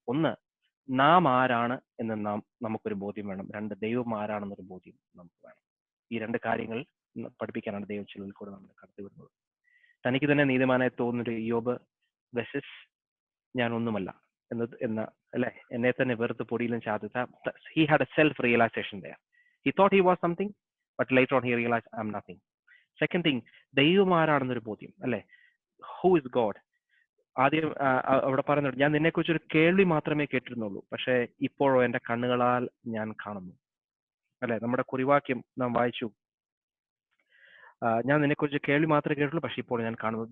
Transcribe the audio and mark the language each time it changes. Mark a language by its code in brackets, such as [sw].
[ml] ഒന്ന്, നാം ആരാണ് എന്ന് നമുക്കൊരു ബോധ്യം വേണം. 2, ദൈവം ആരാണെന്നൊരു ബോധ്യം നമുക്ക് വേണം. ഈ 2 കാര്യങ്ങൾ പഠിപ്പിക്കാനാണ് ദൈവം ചിലരിൽ കൂടെ നമ്മൾ കടത്തിവിടുന്നത്. തനിക്ക് തന്നെ നീതിമാനായി തോന്നുന്നൊരു യോബ് വെസസ് ഞാൻ ഒന്നുമല്ല എന്ന അല്ലെ, എന്നെ തന്നെ വെറുത്ത് പൊടിയിലും ചാർത്ത. [en] He had a self realization there. He thought he was something, but later on he realized I'm nothing. Second thing, [ml] ദൈവം ആരാണെന്നൊരു ബോധ്യം അല്ലെ. [en] Who is God? [ml] ആദ്യം അവിടെ പറയുന്നുണ്ട്, ഞാൻ നിന്നെക്കുറിച്ച് ഒരു കേൾവി മാത്രമേ കേട്ടിരുന്നുള്ളൂ, പക്ഷെ ഇപ്പോഴോ എന്റെ കണ്ണുകളാൽ ഞാൻ കാണുന്നു. അല്ലെ, നമ്മുടെ കുറിവാക്യം നാം വായിച്ചു, ഞാൻ നിന്നെക്കുറിച്ച് കേൾവി മാത്രമേ കേട്ടുള്ളൂ, പക്ഷെ ഇപ്പോൾ ഞാൻ കാണുന്നു.